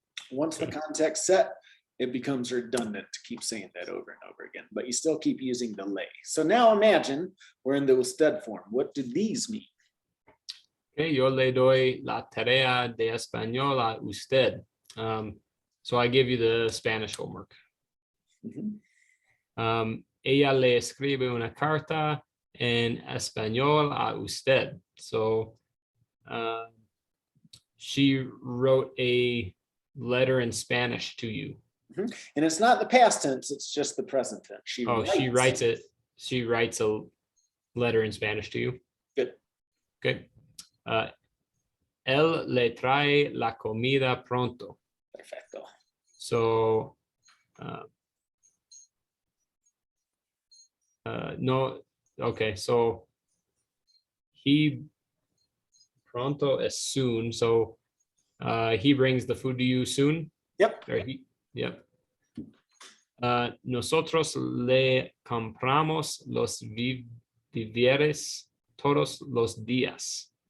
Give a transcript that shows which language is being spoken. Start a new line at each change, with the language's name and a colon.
English: Once the context set, it becomes redundant to keep saying that over and over again, but you still keep using the ley. So now imagine we're in the usted form. What do these mean?
Spanish: Okay, yo le doy la tarea de español a usted.
English: So I give you the Spanish homework.
Spanish: Ella le escribe una carta en español a usted.
English: So she wrote a letter in Spanish to you. And it's not the past tense, it's just the present tense. She writes it. She writes a letter in Spanish to you. Good. Good.
Spanish: Él le trae la comida pronto. Perfecto.
English: So no, okay, so he
Spanish: Pronto es
English: soon. So he brings the food to you soon. Yep. Or yep.
Spanish: Nosotros le compramos los víveres todos los días.